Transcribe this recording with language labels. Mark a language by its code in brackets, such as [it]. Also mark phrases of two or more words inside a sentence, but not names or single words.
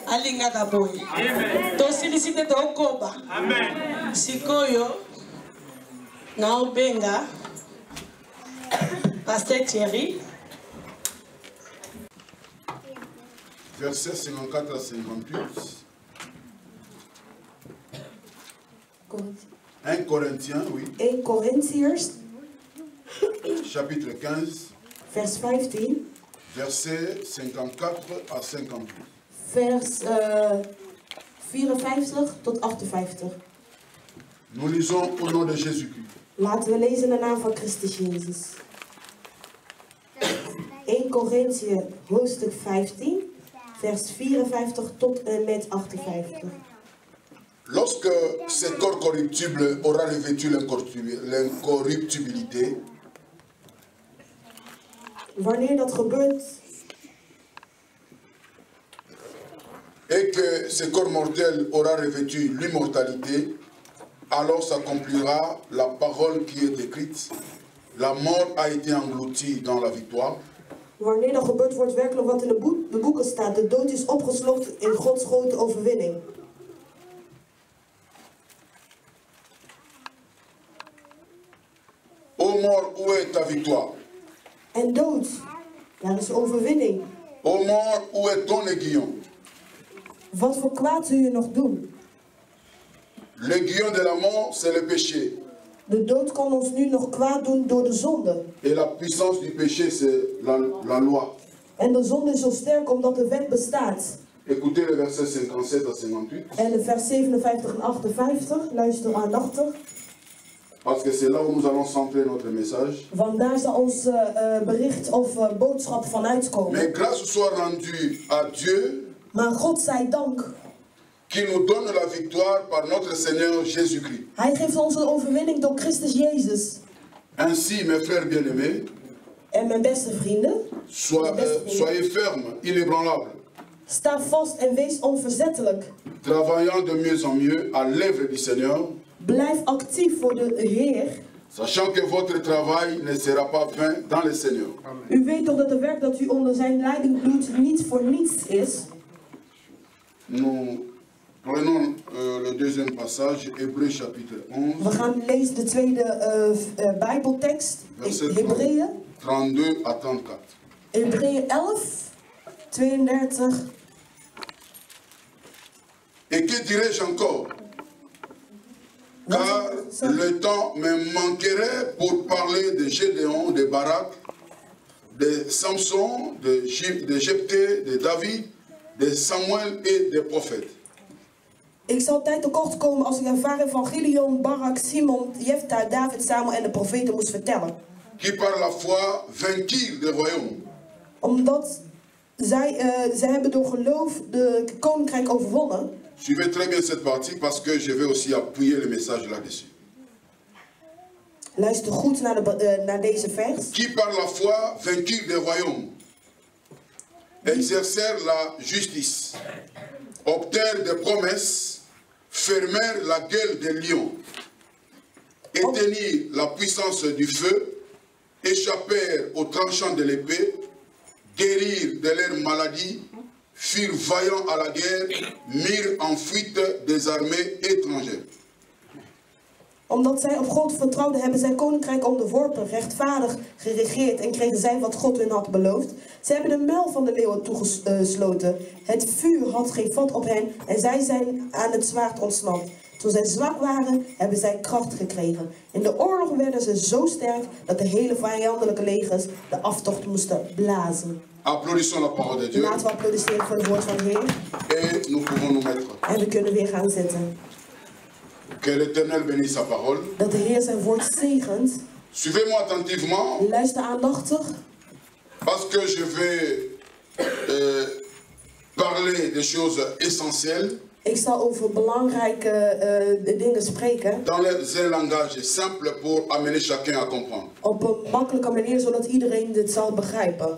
[ln] lingaka boye. Tosilisite tokoba. Amen. Sikoyo na obenga Pasteur Thierry. [fr] Versets 54 à 58. 1 Corinthiens, oui. [nl] 1 Corinthiërs, [fr] chapitre 15. [nl] vers 15. [fr] Versets 54 à 58. [nl] Vers 54 tot 58. [fr] Nous lisons au nom de Jésus-Christ. [nl] Laten we lezen in de naam van Christus Jezus. 1 Corinthië hoofdstuk 15, vers 54 tot en met 58. [fr] Lorsque ce corps corruptible aura revêtu l'incorruptibilité, [nl] Wanneer dat gebeurt [fr] et que ce corps mortel aura revêtu l'immortalité, alors s'accomplira la parole qui est écrite. La mort a été engloutie dans la victoire. [nl] Wanneer dat gebeurt, wordt werkelijk wat in de boeken staat. De dood is opgeslokt in Gods grote overwinning. [fr] Ô mort, où est ta victoire? [nl] En dood, daar is overwinning. [fr] Ô mort, où est ton aiguillon? [nl] Wat voor kwaad zul je nog doen? [fr] L'aiguillon de la mort, c'est le péché. [nl] De dood kan ons nu nog kwaad doen door de zonde. [fr] Et la puissance du péché, c'est la loi. [nl] En de zonde is zo sterk omdat de wet bestaat. [fr] Écoutez le verset 57 à 58. [nl] En de vers 57 en 58, luister aandachtig. [fr] Parce que c'est là où nous allons centrer notre message. [nl] Want daar zal ons bericht of boodschap van uitkomen. [fr] Mais grâce soit rendue à Dieu, [nl] Maar God zij dank. [fr] qui nous donne la victoire par notre Seigneur Jésus-Christ. [nl] Hij geeft ons een overwinning door Christus Jezus. [fr] Ainsi, mes frères bien-aimés, [nl] En mijn beste vrienden, [fr] soyez fermes, inébranlables, [nl] sta vast en wees onverzettelijk. [fr] travaillant de mieux en mieux à l'œuvre du Seigneur, [nl] Blijf actief voor de Heer. [fr] sachant que votre travail ne sera pas vain dans le Seigneur. [nl] U weet toch dat het werk dat u onder zijn leiding doet niet voor niets is? [fr] Nous prenons le deuxième passage, Hébreux chapitre 11, [nl] We gaan lezen de tweede Bijbeltekst, [fr] verset [nl] Hebreeën. [fr] 32 à 34. [nl] Hebreeën 11, 32. [fr] Et que dirais-je encore? Car le temps me manquerait pour parler de Gédéon, de Barak, de Samson, de Jephthé, de David, de Samuel et des prophètes. [nl] Ik zal tijd tekort komen als ik ervaren van Gideon, Barak, Simon, Jefta, David, Samuel en de profeten moest vertellen. [fr] Qui par la foi vainquirent des royaumes. [nl] Omdat zij hebben door geloof de koninkrijk overwonnen. [fr] Suivez très bien cette partie parce que je vais aussi appuyer le message là-dessus. [nl] Luister goed naar deze vers. [fr] Qui par la foi vainquirent des royaumes, exercèrent la justice, obtinrent des promesses, fermèrent la gueule des lions, éteignirent la puissance du feu, échappèrent aux tranchants de l'épée, guérirent de leurs maladies, furent vaillants à la guerre, mirent en fuite des armées étrangères. [nl] Omdat zij op God vertrouwden, hebben zij koninkrijk onderworpen, rechtvaardig geregeerd en kregen zij wat God hun had beloofd. Zij hebben de muil van de leeuwen toegesloten. Het vuur had geen vat op hen en zij zijn aan het zwaard ontsnapt. Toen zij zwak waren, hebben zij kracht gekregen. In de oorlog werden ze zo sterk dat de hele vijandelijke legers de aftocht moesten blazen. [fr] Applaudissons la parole de Dieu. [nl] Laten we applaudisseren voor het woord van de Heer. [fr] Et nous pouvons nous mettre. [nl] En we kunnen weer gaan zitten. [fr] Que l'Éternel bénisse sa parole. [nl] Dat de Heer zijn woord zegent. [fr] Suivez-moi attentivement. [nl] Luister aandachtig. [fr] Parce que je vais parler des choses essentielles. [nl] Ik zal over belangrijke dingen spreken. [fr] Dans un langage simple pour amener chacun à comprendre. [nl] Op een makkelijke manier, zodat iedereen dit zal begrijpen.